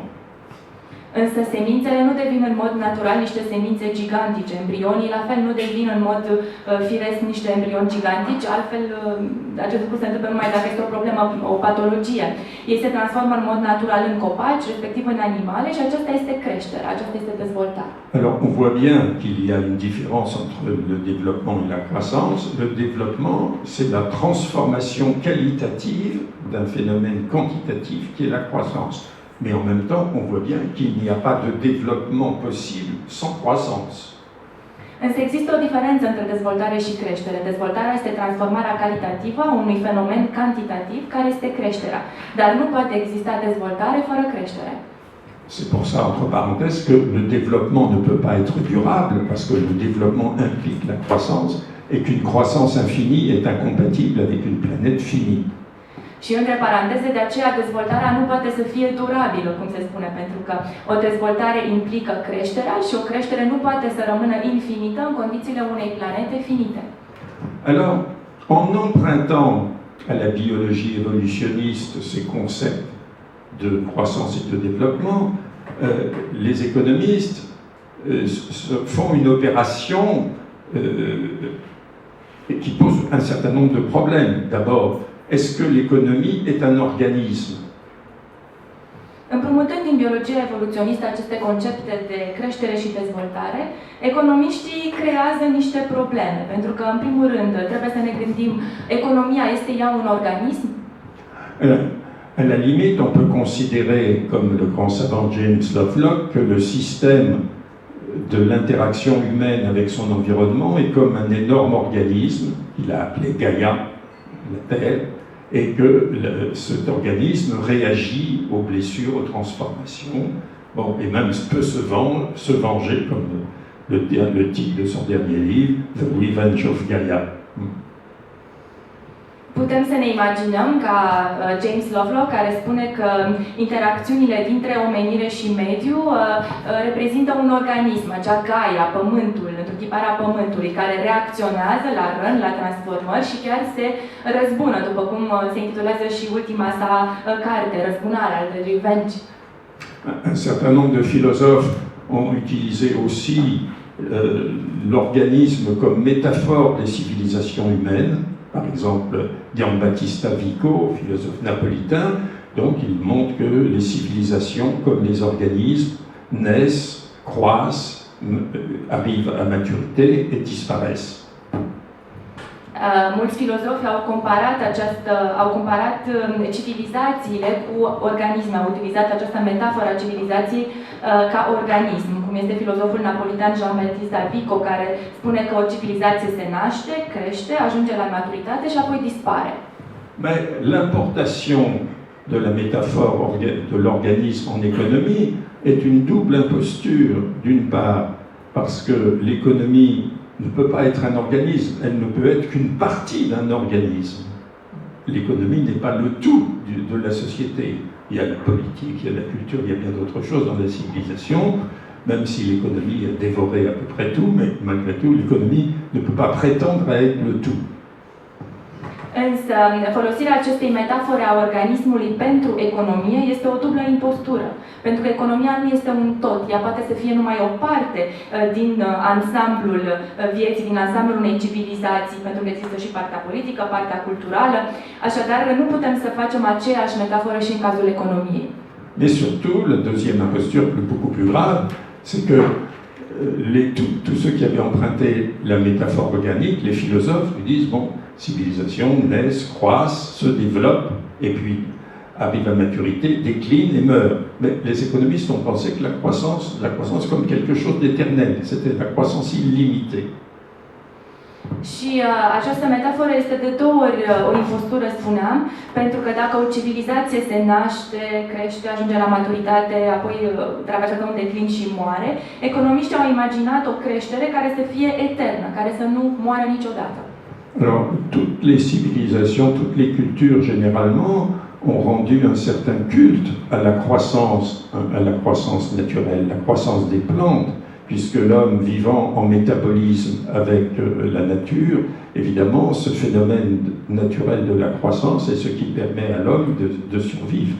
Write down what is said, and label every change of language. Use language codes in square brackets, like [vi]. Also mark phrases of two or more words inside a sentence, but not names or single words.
[ro] Însă semințele nu devin în mod natural niște semințe gigantice. Embrionii la fel nu devin în mod firesc niște embrioni gigantici, altfel acest lucru se întâmplă numai dacă este o problemă, o patologie. Ei se transformă în mod natural în copaci, respectiv în animale și aceasta este creșterea, aceasta este dezvoltarea. [fr] Alors on voit bien qu'il y a une différence entre le développement et la croissance. Le développement, c'est la transformation qualitative d'un phénomène quantitatif qui est la croissance. Mais en même temps, on voit bien qu'il n'y a pas de développement possible sans croissance. [ro] Însă există o diferență între dezvoltare și creștere. Dezvoltarea este transformarea calitativă a unui fenomen cantitativ, care este creșterea. Dar nu poate exista dezvoltare fără creștere. [fr] C'est pour ça, entre parenthèses, que le développement ne peut pas être durable, parce que le développement implique la croissance, et qu'une croissance infinie est incompatible avec une planète finie. [ro] Și între paranteze, de aceea dezvoltarea nu poate să fie durabilă, cum se spune, pentru că o dezvoltare implică creșterea și o creștere nu poate să rămână infinită în condițiile unei planete finite. [fr] Alors, en empruntant à la biologie évolutionniste ces concepts de croissance et de développement, les économistes font une opération qui pose un certain nombre de problèmes. D'abord, est-ce que l'économie est un organisme? [ro] Împrumutând din biologia evoluționistă aceste concepte de creștere și dezvoltare, economiștii creează niște probleme, pentru că, în primul rând, trebuie să ne gândim, economia este ea un organism? [fr] À la limite, on peut considérer, comme le grand savant James Lovelock, que le système de l'interaction humaine avec son environnement est comme un énorme organisme, qu'il a appelé Gaïa, la Terre, et que cet organisme réagit aux blessures, aux transformations, bon, et même peut se venger, comme le titre de son dernier livre, The Revenge of Gaia. [ro] Putem să ne imaginăm ca James Lovelock, care spune că interacțiunile dintre omenire și mediu reprezintă un organism, acea Gaia, pământul, într-un tiparea Pământului, care reacționează la rând, la transformări și chiar se răzbună, după cum se intitulează și ultima sa carte, Răzbunarea, de Revenge. [fr] Un certain nombre de philosophes ont utilisé aussi l'organisme comme métaphore des civilisations humaines. Par exemple, Giambattista Vico, philosophe napolitain, donc il montre que les civilisations, comme les organismes, naissent, croissent, arrivent à maturité et disparaissent. [ro] Mulți filozofi au comparat civilizațiile cu organisme, au utilizat această metaforă a civilizației ca organism, cum este filozoful napolitan Giambattista Vico, care spune că o civilizație se naște, crește, ajunge la maturitate și apoi dispare. [fr] Mais l'importation de la métaphore de l'organisme en économie est une double imposture, d'une part parce que l'économie ne peut pas être un organisme, elle ne peut être qu'une partie d'un organisme. L'économie n'est pas le tout de la société. Il y a la politique, il y a la culture, il y a bien d'autres choses dans la civilisation, même si l'économie a dévoré à peu près tout, mais malgré tout, l'économie ne peut pas prétendre à être le tout. [ro] Însă, folosirea acestei metafore a organismului pentru economie este o dublă impostură. Pentru că economia nu este un tot, ea poate să fie numai o parte din ansamblul vieții, din ansamblul unei civilizații, pentru că există și partea politică, partea culturală. Așadar, nu putem să facem aceeași metaforă și în cazul economiei. [fr] Mais surtout, la deuxième imposture, beaucoup plus grave, c'est que tous ceux qui avaient emprunté la métaphore organique, les philosophes, lui disent, bon, civilisations naissent, croissent, se développent, et puis arrivent à maturité, déclinent et meurent. Mais les économistes ont pensé que la croissance comme quelque chose d'éternel, c'était la croissance illimitée. [ro] Și această metaforă este de două ori o impostură, spuneam, pentru că dacă o civilizație se naște, crește, ajunge la maturitate, apoi traversează un declin și moare, economiștii au imaginat o creștere care să fie eternă, care să nu moară niciodată. [fr] Alors, toutes les civilisations, toutes les cultures généralement ont rendu un certain culte à la croissance naturelle, la croissance des plantes, puisque l'homme vivant en métabolisme avec la nature, évidemment, ce phénomène naturel de la croissance est ce qui permet à l'homme de survivre.